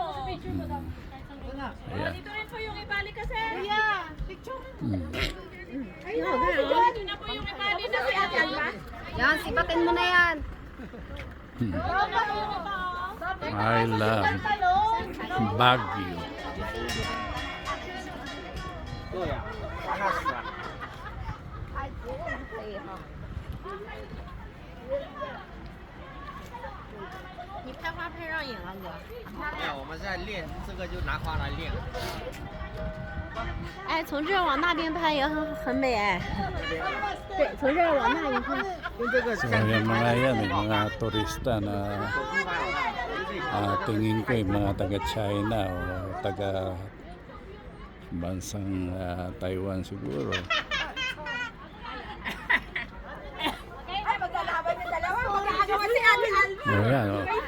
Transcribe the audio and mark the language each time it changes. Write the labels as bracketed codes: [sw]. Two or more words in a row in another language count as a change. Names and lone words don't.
[tl] Ayan. Dito rin po yung ibali kasi. [en] Yeah. Picture. [tl] Ayun, na po yung ibali na kaya. yan, sipatin mo na yan. [en] I love Baguio. [zh] 你拍花拍上瘾了，哥。没有，我们是在练，这个就拿花来练。哎，从这儿往那边拍也很美哎。对，从这儿往那一看。用这个 [tl] So yung mga yan, yung mga turista na tingin ko yung mga taga China o taga bansang Taiwan siguro. O yan, o.